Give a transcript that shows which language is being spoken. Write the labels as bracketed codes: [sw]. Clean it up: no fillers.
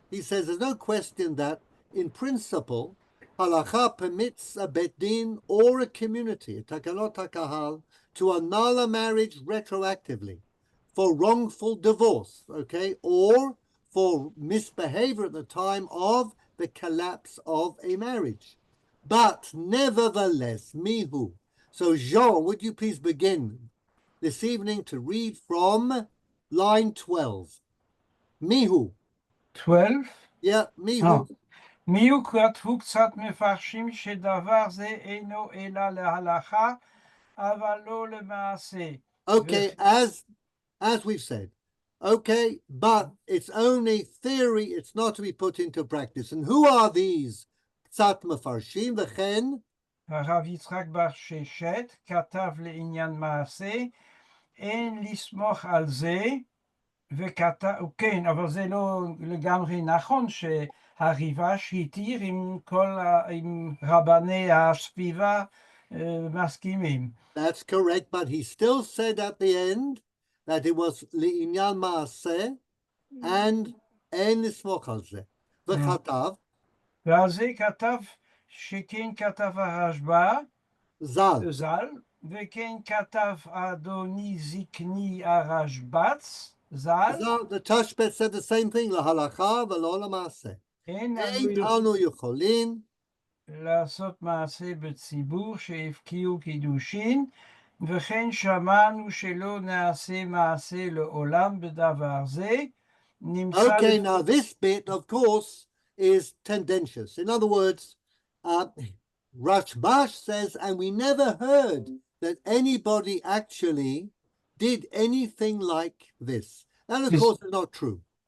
[en] He says there's no question that, in principle, halacha permits a bet din or a community, a takanot hakahal, to annul a marriage retroactively for wrongful divorce, okay, or for misbehavior at the time of the collapse of a marriage. But nevertheless, mihu. So Jean, would you please begin this evening to read from line 12. [he] Mihu. [en] 12? Yeah, mihu. [he] מיהו כתבו קצת מפרשים שדבר זה אינו אלא להלכה, אבל לא למעשה. [en] Okay, as we've said. Okay, but it's only theory, it's not to be put into practice. And who are these [he] קצת מפרשים? וכן? הרב יצחק בר ששת כתב לעניין מעשה, אין לסמוך על זה, וכתב, כן, אבל זה לא לגמרי נכון שהריבש התיר עם רבני הסביבה מסכימים. [en] That's correct, but he still said at the end that it was [he] לעניין מעשה, [en] and [he] אין לסמוך על זה. וכתב? ועל זה כתב שכן כתב הרשב"א, ז"ל, וכן כתב אדוני זקני הרשב"ץ, ז"ל. [en] The Tashbetz said the same thing, [he] להלכה ולא למעשה. אין אנו יכולים לעשות מעשה בציבור שהפקיעו קידושין, וכן שמענו שלא נעשה מעשה לעולם בדבר זה. [en] Okay, now this bit, of course, is tendentious. In other words, Rashbash says, and we never heard that anybody actually did anything like this. And of Yes. course, it's not true.